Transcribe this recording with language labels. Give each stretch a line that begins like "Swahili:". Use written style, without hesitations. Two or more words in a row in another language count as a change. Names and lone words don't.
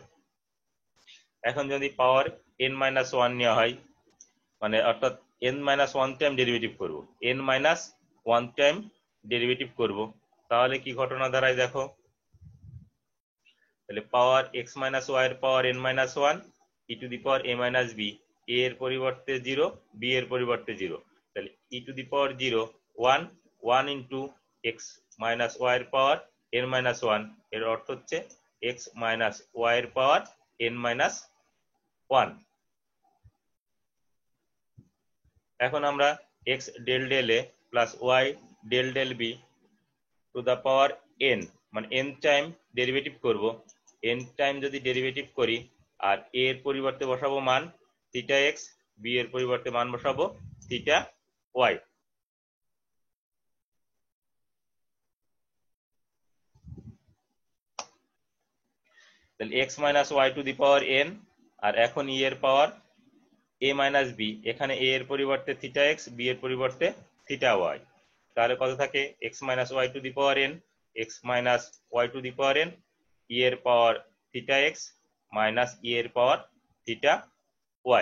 Bangla: এখন যদি পাওয়ার n-1 নেওয়া হয়, মানে অর্থাৎ
English: n-1 time derivative
Bangla: করব,
English: n-1 time derivative
Bangla: করব, তাহলে কি ঘটনা দাঁড়ায় দেখো। তাহলে পাওয়ার x - y এর পাওয়ার n-1
English: e to the power a - b,
Bangla: a এর পরিবর্তে 0, b এর পরিবর্তে 0, তাহলে
English: e to the power 0 1 into x - y
Bangla: এর পাওয়ার n-1, এর অর্থ হচ্ছে x - y এর পাওয়ার n-1। এখন আমরা
English: x del del a plus y del del b to the power n,
Bangla: মানে
English: n time derivative
Bangla: করব। n টাইম যদি ডেরিভেটিভ করি, আর a এর পরিবর্তে বসাবো মান
English: theta x,
Bangla: b এর পরিবর্তে মান বসাবো
English: theta y.
Bangla: তাহলে
English: x - y to the power n,
Bangla: আর এখন e এর পাওয়ার a - b, এখানে a এর পরিবর্তে
English: theta x,
Bangla: b এর পরিবর্তে
English: theta y,
Bangla: তাহলে কত থাকে
English: x - y to the power n, x - y to the power n,
Bangla: e এর পাওয়ার
English: theta x minus e
Bangla: এর পাওয়ার
English: theta y.